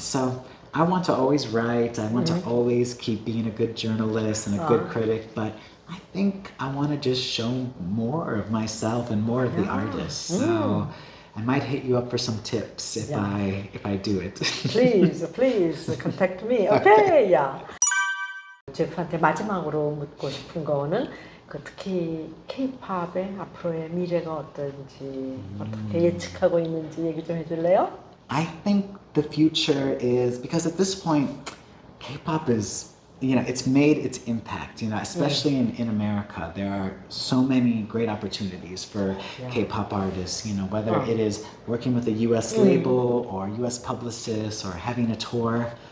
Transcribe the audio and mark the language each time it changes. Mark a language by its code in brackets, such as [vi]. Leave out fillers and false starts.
[en] So I want to always write, I want to always keep being a good journalist and a good critic, but I think I want to just show more of myself and more of the artist. So I might hit you up for some tips if I do it. Please contact me. [ko] Okay, 제프한테 마지막으로 묻고 싶은 거는 특히 K-팝의 앞으로의 미래가 어떤지 어떻게 예측하고 있는지 얘기 좀 해줄래요? [en] I think the future is, because at this point, K-pop is, it's made its impact, especially in America. There are so many great opportunities for K-pop artists, whether it is working with a US label or US publicist or having a tour.